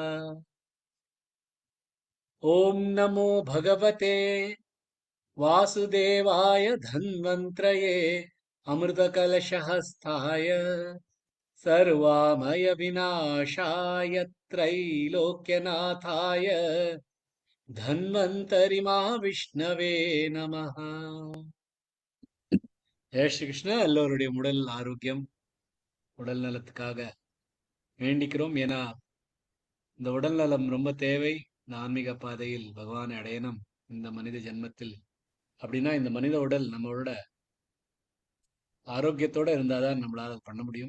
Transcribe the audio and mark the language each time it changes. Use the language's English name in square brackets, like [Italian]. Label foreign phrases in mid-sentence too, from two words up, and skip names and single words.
[Sanskrit] ॐ नमो भगवते वासुदेवाय धन्वन्त्रये अमृतकलशहस्ताय सर्वाभयविनाशाय त्रैलोक्यनाथाय धन्वन्तरिमहाविष्णवे नमः। [Hindi] जय श्री कृष्णा. [Tamil] எல்லோருடைய உடல் ஆரோக்கியம், உடல் நலத்துக்காக வேண்டிக்கிறோம். ஏன்னா இந்த உடல் நலம் ரொம்ப தேவை. இந்த ஆன்மீக பாதையில் பகவானை அடையணும் இந்த மனித ஜென்மத்தில். அப்படின்னா இந்த மனித உடல் நம்மளோட ஆரோக்கியத்தோட இருந்தாதான் நம்மளால பண்ண முடியும்.